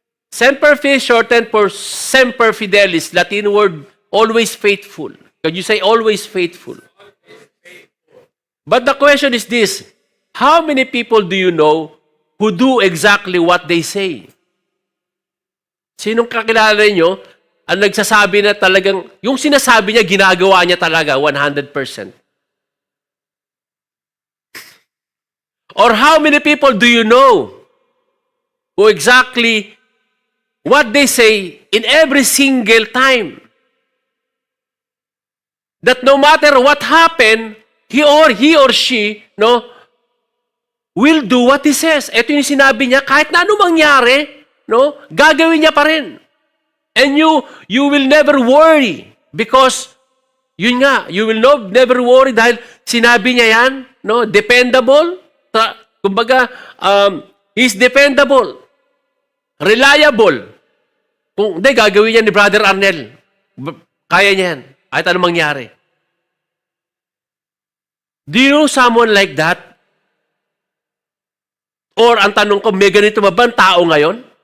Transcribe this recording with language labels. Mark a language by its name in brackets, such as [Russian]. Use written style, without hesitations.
[English] Semper Fi is shortened for Semper Fidelis, Latin word, always faithful. Could you say always faithful? But the question is this, how many people do you know who do exactly what they say? [Filipino] Sinong kakilala niyo ang nagsasabi na talagang, yung sinasabi niya, ginagawa niya talaga 100%? [English] Or how many people do you know who exactly what they say in every single time? That no matter what happened, he or she, no, will do what he says. [Filipino] Ito yung sinabi niya, kahit na ano mangyari, no, gagawin niya pa rin. [English] And you will never worry because, [Filipino] yun nga, [English] you will never worry [Filipino] dahil sinabi niya yan, [English] no, dependable, kumbaga, he's dependable, reliable. [Filipino] Kung hindi, gagawin niya ni Brother Arnel. Kaya niya yan. Kahit anong mangyari. [English] Do you know someone like that? [Filipino] Or ang tanong ko, may ganito ba ang tao ngayon?